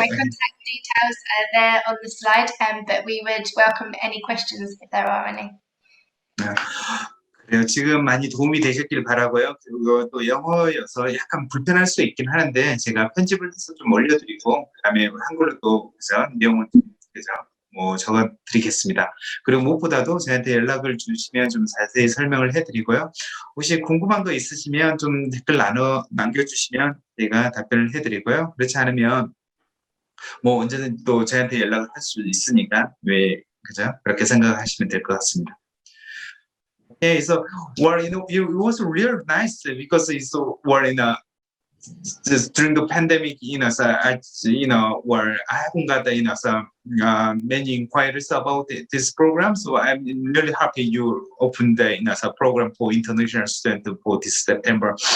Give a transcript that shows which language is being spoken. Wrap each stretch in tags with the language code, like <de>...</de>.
<en>My contact details are there on the slide, but we would welcome any questions if there are any.</en> <ko>그래요. 지금 많이 도움이 되셨길 바라고요. 그리고 또 영어여서 약간 불편할 수 있긴 하는데 제가 편집을 해서 좀 올려드리고, 그다음에 한글로 또 내용을 뭐 적어드리겠습니다. 그리고 무엇보다도 저한테 연락을 주시면 좀 자세히 설명을 해드리고요. 혹시 궁금한 거 있으시면 좀 댓글 남겨주시면 제가 답변을 해드리고요. 그렇지 않으면 뭐 언제든 또 저한테 연락을 할 수 있으니까 그렇게 생각하시면 될 것 같습니다.</ko> <en>Okay, so it was really nice because it's just during the pandemic, where I haven't got some many inquiries about this program, so I'm really happy you opened the program for international students for this September.</en>